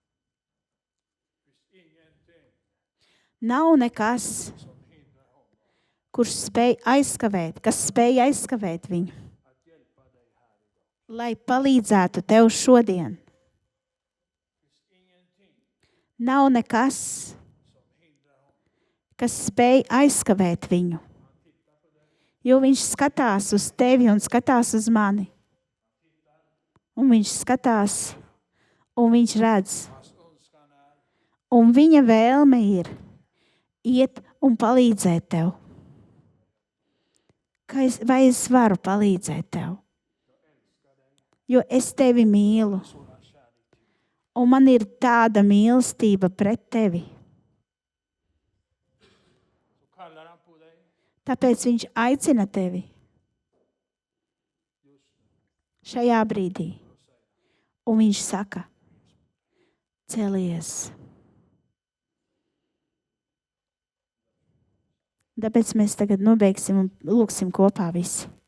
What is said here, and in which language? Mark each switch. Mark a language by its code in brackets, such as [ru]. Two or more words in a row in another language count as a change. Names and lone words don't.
[sv] Ingenting [lv] Nav nekas, [sv] som hindrar honom [lv] kurš spēj aizskavēt, kas spēj aizskavēt viņu, [sv] att hjälpa dig här idag. [lv] lai palīdzētu tev šodien. [sv] Ingenting [lv] Nav nekas, [sv] som hindrar honom. [lv] kas spēj aizskavēt viņu, jo viņš skatās uz tevi un skatās uz mani. Un viņš skatās, un viņš redz, [sv] Hans önskan är [lv] un viņa vēlme ir iet un palīdzēt tev. Vai es varu palīdzēt tev? Jo es tevi mīlu, [sv] sådan kärlek till. [lv] un man ir tāda mīlestība pret tevi. [sv] Så kallar han på dig. [lv] Tāpēc viņš aicina tevi šajā brīdī. Un viņš saka, celies. Tāpēc mēs tagad nobeigsim un lūksim kopā visi.